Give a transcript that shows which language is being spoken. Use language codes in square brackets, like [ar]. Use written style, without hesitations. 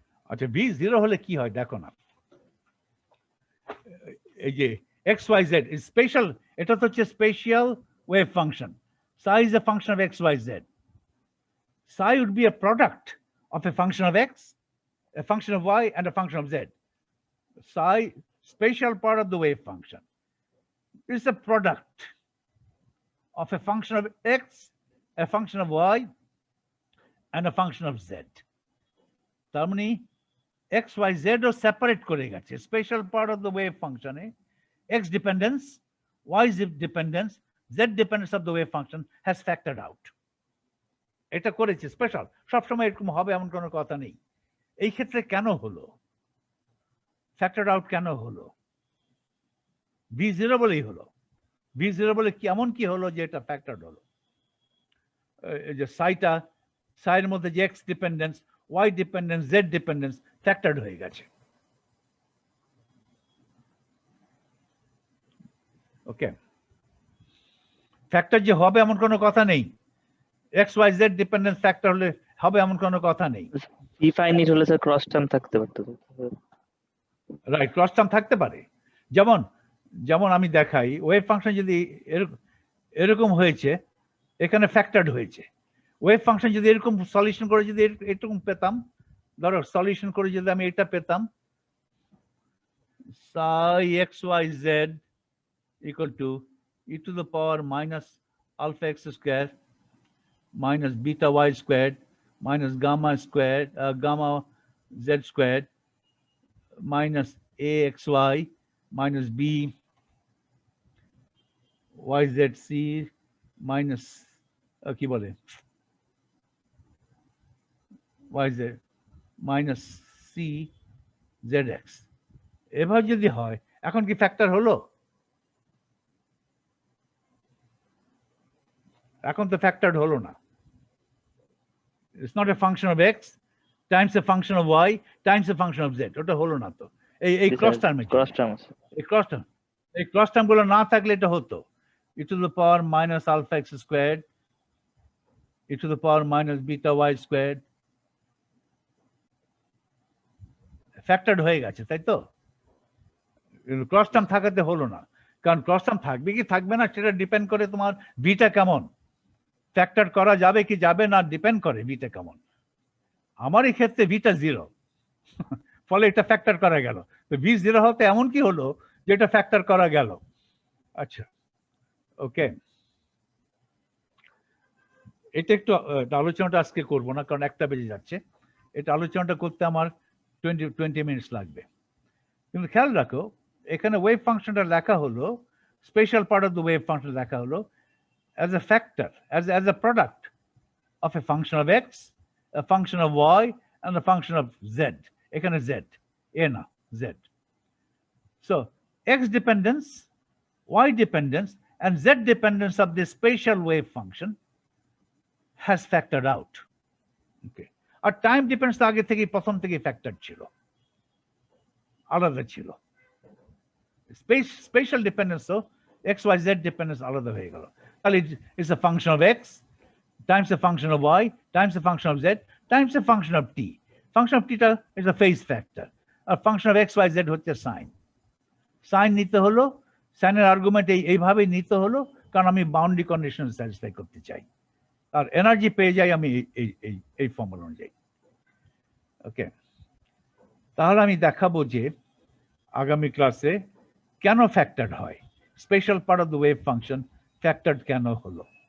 [bn] আচ্ছা, ভি 0 হলে কি হয় দেখো না, এই যে [en] X Y Z is special, [bn] এটা তো হচ্ছে special wave function. [en] psi is a function of x, y, z. Psi would be a product of a function of x, a function of y, and a function of z. Psi, spatial part of the wave function, is a product of a function of x, a function of y, and a function of z. [bn] তার মানে x, y, z ও separate করে গেছে। [en] Special part of the wave ফাংশনে x dependence, y dependence, z dependence of the wave function has factored out. [bn] এটা করেছে special, সবসময় এরকম হবে এমন কোনো কথা নেই। এই ক্ষেত্রে কেন হলো ফ্যাক্টর আউট, কেন হলো? v0 বলেই হলো। v0 বলে কি এমন কি হলো যে এটা ফ্যাক্টর হলো? এই যে সাইয়ের মধ্যে যে x dependence, Y dependence, Z dependence ফ্যাক্টরড হয়ে গেছে। ওকে, ফ্যাক্টর যে হবে এমন কোনো কথা নেই। X Y Z dependence factor হলে হবে এমন কোনো কথা নেই। ডিফাইনিট হলে স্যার ক্রস টার্ম থাকতে পারতো। রাইট, ক্রস টার্ম থাকতে পারে। যেমন আমি দেখাই, ওয়েভ ফাংশন যদি এরকম হয়েছে, এখানে ফ্যাক্টরড হয়েছে। ওয়েভ ফাংশন যদি এরকম সলিউশন করে যদি এরকম পেতাম, ধরো সলিউশন করে যদি আমি এটা পেতাম, psi x y z [en] equal to e to the power minus alpha x squared minus beta y squared minus gamma squared, gamma z squared minus axy minus b yzc minus কি বলে yz minus c zx [bn] এভাবে যদি হয় এখন কি factor হলো? এখন তো ফ্যাক্টরড হলো না। [en] It's not a function of x times a function of y times a function of z. [bn] ওটা হলো না তো। এই ক্রস টার্মে ক্রস টার্ম আছে। এই ক্রস টার্ম গুলো না থাকলে এটা হতো [en] e to the power minus alpha x squared e to the power minus beta y squared [bn] ফ্যাক্টরড হয়ে গেছে, তাই তো? ক্রস টার্ম থাকাতে হলো না, কারণ ক্রস টার্ম থাকবে কি থাকবে না সেটা ডিপেন্ড করে তোমার বিটা কেমন। ফ্যাক্টর করা যাবে কি যাবে না ডিপেন্ড করে বিটা কেমন। আমার এই ক্ষেত্রে বিটা 0, ফলে এটা ফ্যাক্টর করা গেল। তো বি 0 হতে এমন কি হলো যে এটা ফ্যাক্টর করা গেল। আচ্ছা, ওকে, এটা একটু আলোচনাটা আজকে করবো না, কারণ 1টা বেজে যাচ্ছে। এটা আলোচনাটা করতে আমার 20 মিনিটস লাগবে। কিন্তু খেয়াল রাখো, এখানে ওয়েভ ফাংশনটা লেখা হলো, special part of the wave function লেখা হলো [en] as a factor, as a product of a function of x, a function of y, and a function of z. [bn] এখানে z, a না, z. [en] So x dependence, y dependence, and z dependence of the spatial wave function has factored out. Okay. [bn] আর time dependence আগে থেকে প্রথম থেকে factor ছিল, আলাদা ছিল। Special ডিপেন্ডেন্সও x y z dependence আলাদা হয়ে গেল। [en] তাহলে it's a function of x times a function of y times a function of z times a function of t. Function of t টা is a phase factor, আর function of x y z হচ্ছে sine. [bn] Sign নিতে হলো, সাইনের argument এইভাবে নিতে হলো, কারণ আমি বাউন্ডারি কন্ডিশন স্যাটিসফাই করতে চাই, আর এনার্জি পেয়ে যাই আমি এই ফর্মুলা অনুযায়ী। ওকে, তাহলে আমি দেখাবো যে আগামী ক্লাসে কেন ফ্যাক্টরড হয়, special part of the wave function ফ্যাক্টরড কেন হলো।